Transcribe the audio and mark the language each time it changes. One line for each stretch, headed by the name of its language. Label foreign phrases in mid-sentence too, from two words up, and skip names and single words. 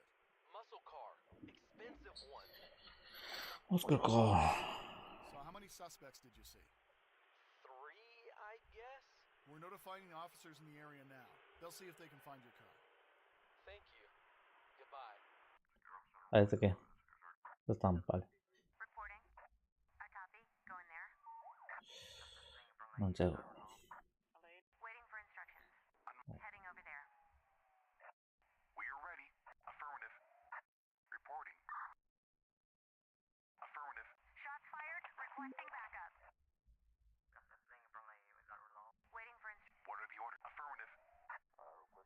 English: Muscle car. Expensive one. Oscar Call. So how many suspects did you see? 3, I guess. We're notifying the officers in the area now. They'll see if they can find your car. Thank you. Goodbye.
Spanish: Parece que están, vale.
English: Reporting. I copy. Going there.
Italian: Non c'è.
English: Waiting for instructions. Heading over there. We are ready. Affirmative. Reporting. Affirmative. Shots fired. Requesting backup. Waiting for instructions. What are the orders? Affirmative.